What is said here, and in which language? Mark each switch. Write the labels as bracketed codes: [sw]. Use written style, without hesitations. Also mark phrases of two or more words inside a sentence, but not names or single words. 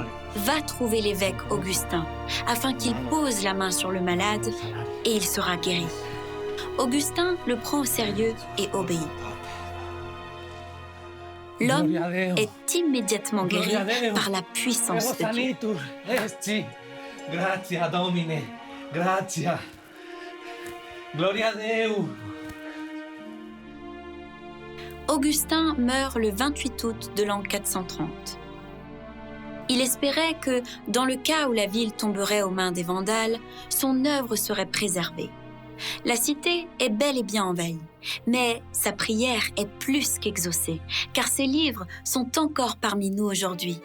[fr] Va trouver l'évêque Augustin afin qu'il pose la main sur le malade et il sera guéri. Augustin le prend au sérieux et obéit. L'homme est immédiatement guéri par la puissance de Dieu. [it] Grazie, [la] Domine. Grazie. Gloria a Deo. [fr] Augustin meurt le 28 août de l'an 430. Il espérait que, dans le cas où la ville tomberait aux mains des Vandales, son œuvre serait préservée. La cité est bel et bien envahie, mais sa prière est plus qu'exaucée, car ses livres sont encore parmi nous aujourd'hui.